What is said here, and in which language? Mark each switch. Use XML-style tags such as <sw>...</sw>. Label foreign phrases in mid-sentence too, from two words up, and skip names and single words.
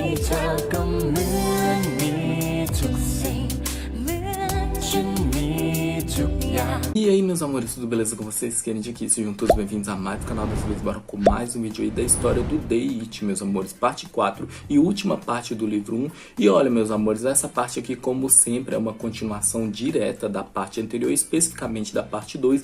<th>เธอก็เหมือนมีทุกสิ่งเหมือนฉันมีทุกอย่าง</th> <pt>E aí, meus amores, tudo beleza com vocês? Kennedy aqui, sejam todos bem-vindos a mais do canal. Dessa vez bora com mais um vídeo aí da história do Day It, meus amores, parte 4 e última parte do livro 1. E olha, meus amores, essa parte aqui, como sempre, é uma continuação direta da parte anterior, especificamente da parte 2.</pt>